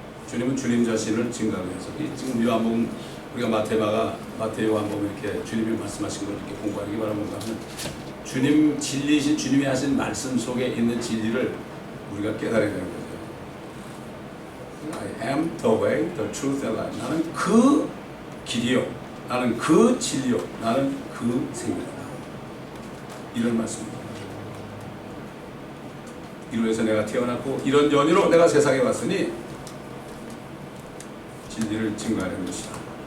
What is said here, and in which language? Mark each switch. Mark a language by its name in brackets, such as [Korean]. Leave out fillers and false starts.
[Korean] 주님은 주님 자신을 증거해서 지금 요한복음 우리가 마태 요한복음 이렇게 주님이 말씀하신 걸 이렇게 공부하는 게 바로 뭔가 하면 주님 진리이신 주님이 하신 말씀 속에 있는 진리를 우리가 깨달아야 되는 거죠. [English] I am the way, the truth and life. [Korean] 나는 그 길이요, 나는 그 진리요, 나는 그 생명이다. 이런 말씀입니다. 이로해서 내가 태어났고 이런 연유로 내가 세상에 왔으니 진리를 증거하는 것이다.